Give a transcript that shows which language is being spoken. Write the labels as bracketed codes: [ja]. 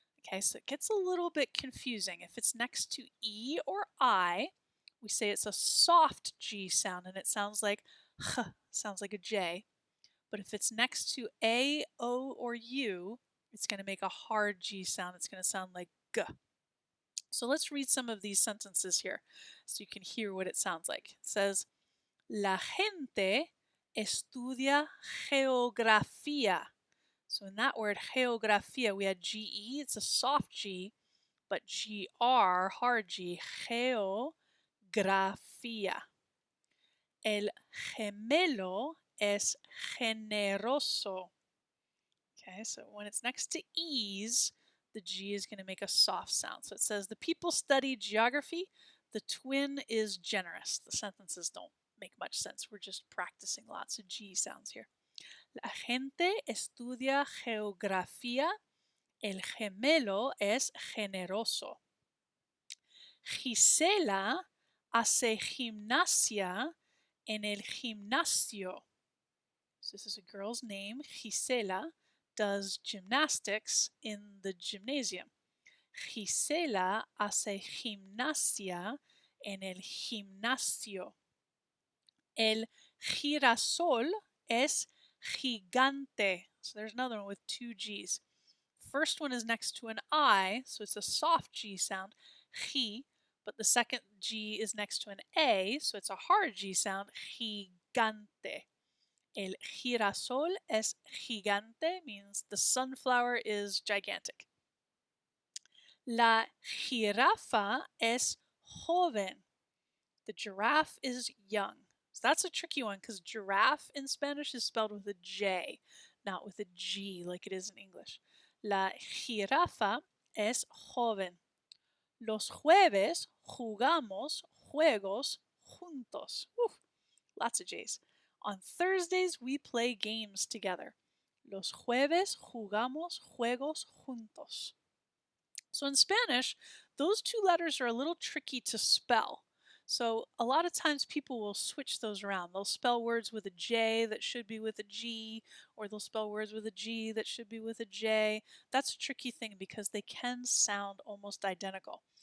[en] Okay, so it gets a little bit confusing. If it's next to E or I, we say it's a soft G sound and it sounds like sounds like a J. But if it's next to A, O, or U, it's going to make a hard G sound. It's going to sound like G. So let's read some of these sentences here so you can hear what it sounds like. It says, [es] La gente estudia geografía. [en] So in that word, geografía, we had GE. It's a soft G, but GR, hard G, geografía. [es] El gemelo es generoso. [en] Okay, so when it's next to E's, the G is going to make a soft sound. So it says, the people study geography. The twin is generous. The sentences don't make much sense. We're just practicing lots of G sounds here. [es] La gente estudia geografía. El gemelo es generoso. Gisela hace gimnasia en el gimnasio. [en] So this is a girl's name. Gisela does gymnastics in the gymnasium. [es] Gisela hace gimnasia en el gimnasio. El girasol es gigante. [en] So there's another one with two G's. First one is next to an I, so it's a soft G sound, gi, but the second G is next to an A, so it's a hard G sound, gigante. [es] El girasol es gigante, [en] means the sunflower is gigantic. [es] La jirafa es joven. [en] The giraffe is young. So that's a tricky one because giraffe in Spanish is spelled with a J, not with a G like it is in English. [es] La jirafa es joven. Los jueves jugamos juegos juntos. [en] Uf, lots of J's. On Thursdays we play games together. [es] Los jueves jugamos juegos juntos. [en] So in Spanish, those two letters are a little tricky to spell. So a lot of times people will switch those around. They'll spell words with a J that should be with a G, or they'll spell words with a G that should be with a J. That's a tricky thing because they can sound almost identical.